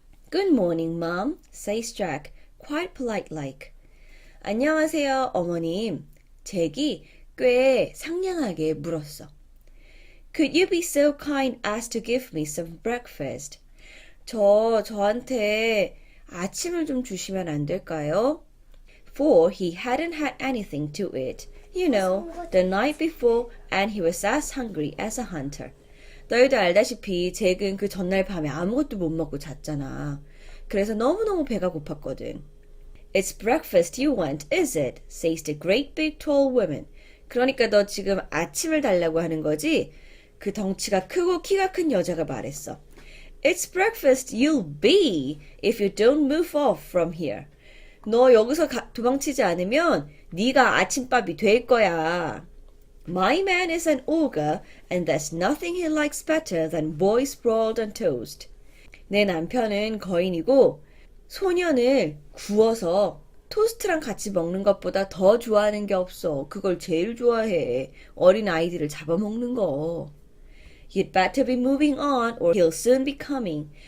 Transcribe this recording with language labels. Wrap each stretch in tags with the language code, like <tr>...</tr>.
<en>Good morning, Mom, says Jack, quite polite-like.</en> <ko>안녕하세요, 어머님. 잭이 꽤 상냥하게 물었어.</ko> <en>Could you be so kind as to give me some breakfast?</en> <ko>저한테 아침을 좀 주시면 안 될까요?</ko> <en>For he hadn't had anything to eat, you know, the night before, and he was as hungry as a hunter.</en> <ko>너희도 알다시피 잭은 그 전날 밤에 아무것도 못 먹고 잤잖아. 그래서 너무너무 배가 고팠거든.</ko> <en>It's breakfast you want, is it? says the great big tall woman.</en> <ko>그러니까 너 지금 아침을 달라고 하는 거지? 그 덩치가 크고 키가 큰 여자가 말했어.</ko> <en>It's breakfast you'll be if you don't move off from here.</en> <ko>너 여기서 도망치지 않으면 네가 아침밥이 될 거야.</ko> <en>My man is an ogre and there's nothing he likes better than boys broiled on toast.</en> <ko>내 남편은 거인이고 소년을 구워서 토스트랑 같이 먹는 것보다 더 좋아하는 게 없어. 그걸 제일 좋아해. 어린 아이들을 잡아먹는 거.</ko> <en>You'd better be moving on or he'll soon be coming.</en>